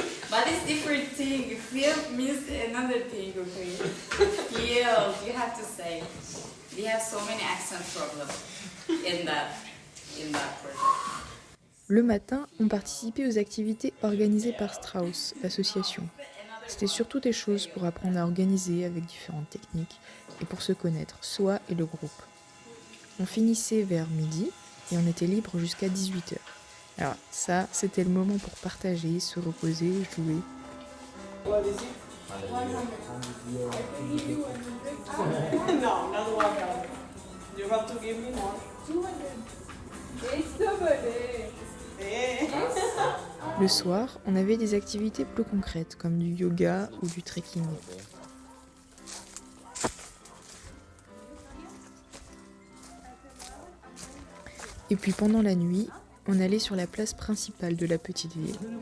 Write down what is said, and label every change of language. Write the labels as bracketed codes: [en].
[en] But it's different thing. Field means another thing, okay? Field, you have to say. We have so many accent problems in that project. [fr] Le matin, on participait aux activités organisées par Strauss, l'association. C'était surtout des choses pour apprendre à organiser avec différentes techniques et pour se connaître, soi et le groupe. On finissait vers midi et on était libre jusqu'à 18h. Alors ça, c'était le moment pour partager, se reposer, jouer. [en] No, not 100. You have to give me more. 200. It's the birthday. [fr] Le soir, on avait des activités plus concrètes comme du yoga ou du trekking. Et puis pendant la nuit, on allait sur la place principale de la petite ville.